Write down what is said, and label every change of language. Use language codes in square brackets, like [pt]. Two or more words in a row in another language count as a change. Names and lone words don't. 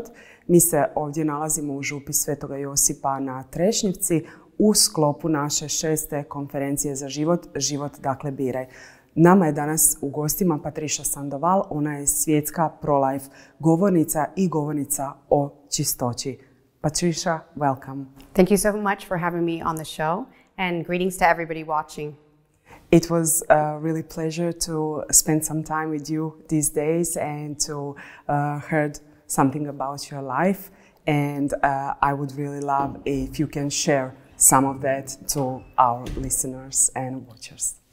[hr] Mi se ovdje nalazimo u župi Svetoga Josipa na Trešnjevci u sklopu naše 6. konferencije za život, Život dakle biraj. Nama je danas u gostima Patricia Sandoval, ona je svjetska pro-life govornica i govornica o čistoći. [en] Patricia, welcome. Thank you so much for having me on the show, and greetings to everybody watching. It was a really pleasure to spend some time with you these days and to heard something about your life. And I would really love if you can share some of that to our listeners and watchers.